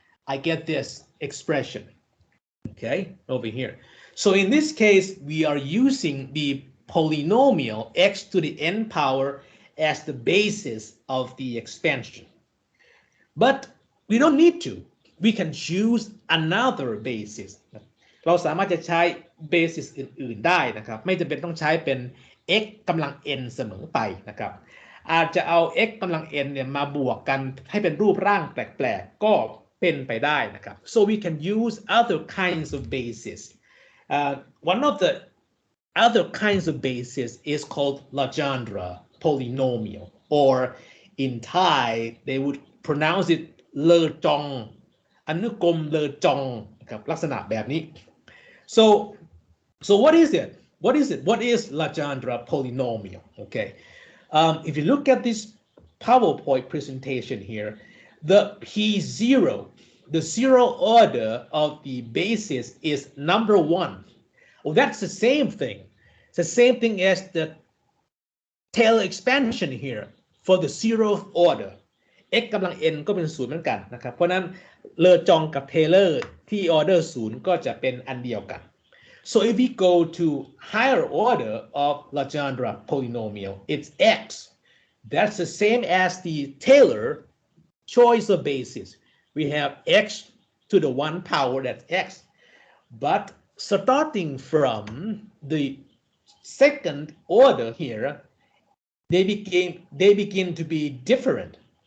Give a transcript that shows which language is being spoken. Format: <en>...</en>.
<en>I get this expression, okay, over here. So in this case, we are using the polynomial x to the n power as the basis of the expansion. But we don't need to. We can choose another basis.</en> <th>เราสามารถจะใช้ basis อื่นๆได้นะครับไม่จำเป็นต้องใช้เป็น x กำลัง n เสมอไปนะครับอาจจะเอา x กำลัง n เนี่ยมาบวกกันให้เป็นรูปร่างแปลกๆก็เป็นไปได้นะครับ</th> <en>so we can use other kinds of basis. One of the other kinds of basis is called Legendre polynomial, or in Thai they would pronounce it</en> <th>เลอจองอนุกรมเลอจองครับลักษณะแบบนี้</th> <en>so what is it? What is Legendre polynomial? Okay, if you look at this PowerPoint presentation here, the P0, the zero order of the basis is number 1. Well, that's the same thing. It's the same thing as the Taylor expansion here for the zeroth order.</en> <th>x กำลัง n ก็เป็น0เหมือนกันนะครับเพราะนั้นเลอจองกับ Taylor ที่ order 0ก็จะเป็นอันเดียวกัน</th> <en>so if we go to higher order of Legendre polynomial, it's x. That's the same as the Taylor choice of basis. We have x to the 1 power, that's x. But starting from the second order here, they begin to be different.</en>